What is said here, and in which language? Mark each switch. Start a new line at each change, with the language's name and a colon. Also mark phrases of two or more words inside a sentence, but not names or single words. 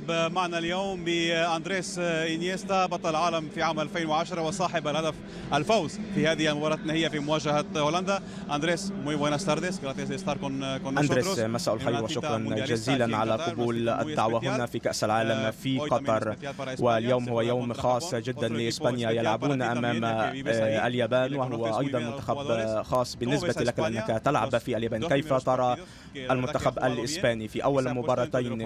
Arabic: نرحب معنا اليوم بأندريس إنيستا بطل العالم في عام 2010 وصاحب الهدف الفوز في هذه المباراة النهائية في مواجهة هولندا.
Spanish: أندريس muy buenas tardes, gracias de estar con nosotros.
Arabic: أندريس مساء الخير وشكرا جزيلا على قبول الدعوة هنا في كأس العالم في قطر، واليوم هو يوم خاص جدا لإسبانيا، يلعبون أمام اليابان وهو أيضا منتخب خاص بالنسبة لك لأنك تلعب في اليابان. كيف ترى المنتخب الإسباني في أول مباراتين؟